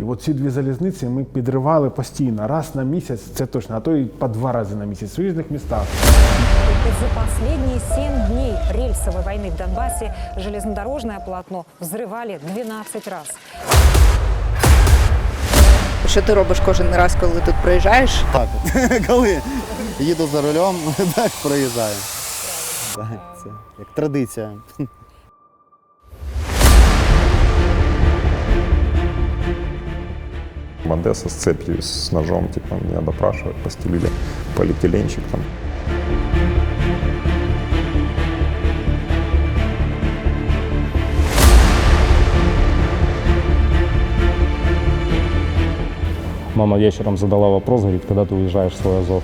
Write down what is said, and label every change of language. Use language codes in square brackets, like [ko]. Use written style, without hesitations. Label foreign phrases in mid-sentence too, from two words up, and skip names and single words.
[uk] От ці дві залізниці ми підривали постійно, раз на місяць, це точно, а то і по 2 рази на місяць в різних містах. [ru] За последние 7 дней рельсовой войны в Донбассе железнодорожное полотно взрывали 12 раз. [uk] Що ти робиш кожен раз, коли тут приїжджаєш? Так, коли їду за рулем, так проїжджаю. Так, це як традиція. [ru] Одесса с цепью, с ножом, типа, меня допрашивают, постелили полиэтиленчик там. Мама вечером задала вопрос, говорит, когда ты уезжаешь в свой Азов?